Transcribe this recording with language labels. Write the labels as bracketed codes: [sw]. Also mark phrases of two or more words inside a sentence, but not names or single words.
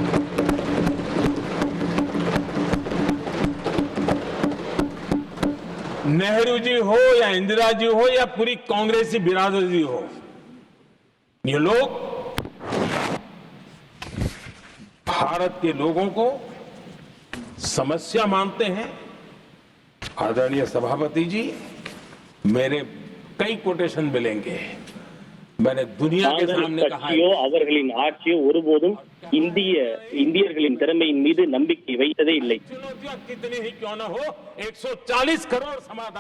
[hi] नेहरू जी हो या इंदिरा जी हो या पूरी कांग्रेसी बिरादरी हो, ये लोग भारत के लोगों को समस्या मानते हैं। आदरणीय सभापति जी, मेरे कई कोटेशन मिलेंगे। मैंने दुनिया के सामने कहा है, [ta] அவர்களின் ஆட்சியோ ஒருபோதும் இந்தியர்களின் திறமையின் மீது நம்பிக்கை வைத்ததே இல்லை। [hi] चुनौतियां कितनी ही क्यों न हो, 140 करोड़ समाधान